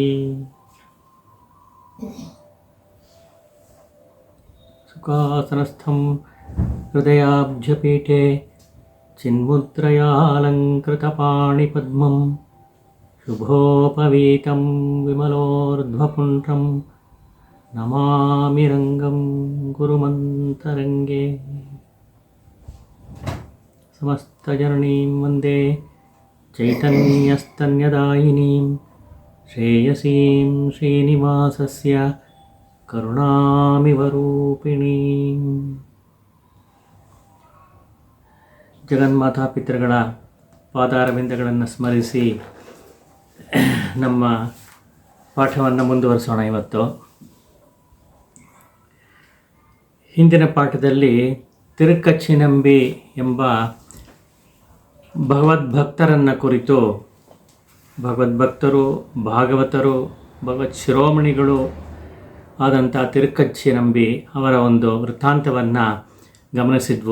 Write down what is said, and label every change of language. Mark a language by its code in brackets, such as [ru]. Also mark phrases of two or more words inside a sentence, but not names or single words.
[sa] सुखासनस्थं हृदयाब्जपीठे चिन्मुद्रयालङ्कृतपाणिपद्मं शुभोपवीतं विमलोर्ध्वपुण्ड्रं नमामि रङ्गं गुरुमन्तरङ्गे। समस्तजननीं वन्दे चैतन्यस्तन्यदायिनीं श्रेयसीं श्रीनिवासस्य करुणामिवरूपिणीं। [kn] ಜಗನ್ಮಾತಾ ಪಿತೃಗಳ ಪಾದಾರವಿಂದಗಳನ್ನು ಸ್ಮರಿಸಿ ನಮ್ಮ ಪಾಠವನ್ನು ಮುಂದುವರಿಸೋಣ. ಇವತ್ತು ಹಿಂದಿನ ಪಾಠದಲ್ಲಿ ತಿರುಕ್ಕಚ್ಚಿನಂಬಿ ಎಂಬ ಭಗವದ್ಭಕ್ತರನ್ನು ಕುರಿತು ಭಗವದ್ಭಕ್ತರು, ಭಾಗವತರು, ಭಗವತ್ ಶಿರೋಮಣಿಗಳು ಆದಂಥ ತಿರುಕ್ಕಚ್ಚಿನಂಬಿ ಅವರ ಒಂದು ವೃತ್ತಾಂತವನ್ನು ಗಮನಿಸಿದ್ವು.